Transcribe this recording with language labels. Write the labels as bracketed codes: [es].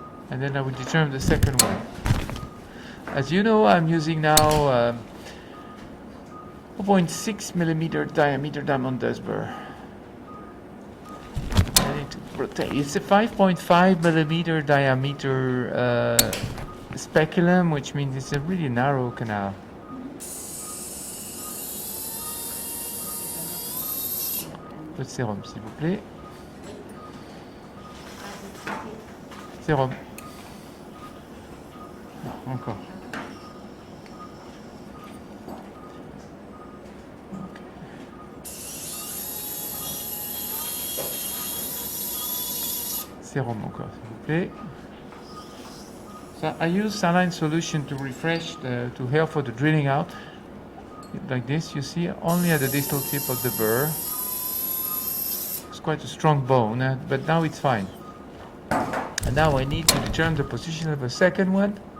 [en] And then I will determine the second one. As you know, I'm using now 0.6 millimeter diameter diamond dust burr. I need to rotate. It's a 5.5 millimeter diameter speculum, which means it's a really narrow canal. [fr] Un peu de sérum, s'il vous plaît. Sérum. Non, encore. Sérum encore, s'il vous plaît. [en] So I use saline solution to refresh, to help for the drilling out. Like this, you see, only at the distal tip of the burr. It's quite a strong bone, but now it's fine. And now I need to determine the position of a second one.